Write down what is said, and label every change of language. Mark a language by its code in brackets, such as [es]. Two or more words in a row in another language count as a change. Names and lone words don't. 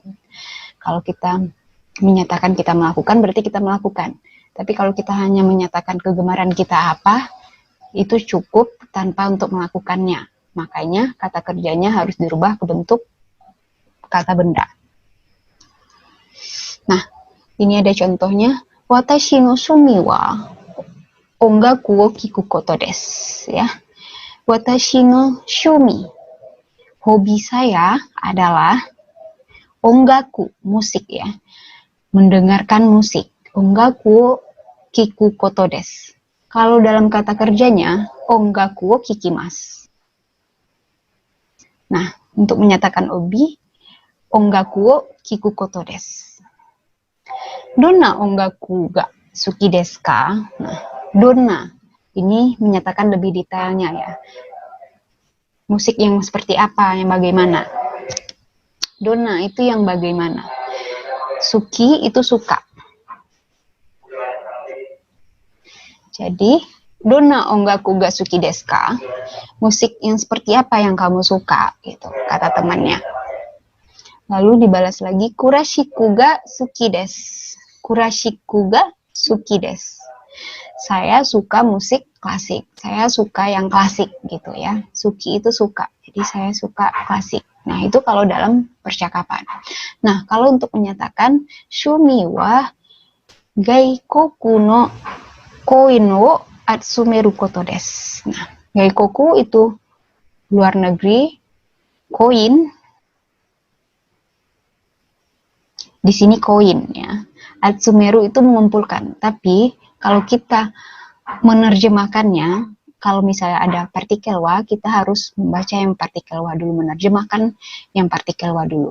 [id] Kalau kita menyatakan kita melakukan, berarti kita melakukan. Tapi kalau kita hanya menyatakan kegemaran kita apa, itu cukup tanpa untuk melakukannya. Makanya kata kerjanya harus dirubah ke bentuk kata benda. Nah, ini ada contohnya. [ja] 私の趣味は音楽を聞くことです。Ya. 私の趣味. [id] Hobi saya adalah ongaku, musik ya. Mendengarkan musik. [ja] 音楽を聞くことです. [id] Kalau dalam kata kerjanya, [ja] 音楽を聞きます. [id] Nah, untuk menyatakan hobi, [ja] 音楽を聞くことです. どんな音楽が好きですか? [id] Nah, donna ini menyatakan lebih detailnya ya. Musik yang seperti apa, yang bagaimana. Donna itu yang bagaimana. Suki itu suka. Jadi, [ja] どんな音楽が好きですか? [id] Musik yang seperti apa yang kamu suka? Gitu, kata temannya. Lalu dibalas lagi, [ja] クラシックが好きです. クラシックが好きです. [id] Saya suka musik klasik. Saya suka yang klasik gitu ya. Suki itu suka. Jadi saya suka klasik. Nah, itu kalau dalam percakapan. Nah, kalau untuk menyatakan [ja] 趣味は外国のコインを集めることです. [id] Nah, gaikoku itu luar negeri, koin di sini koin ya. Atsumeru itu mengumpulkan. Tapi kalau kita menerjemahkannya, kalau misalnya ada partikel wa, kita harus membaca yang partikel wa dulu, menerjemahkan yang partikel wa dulu.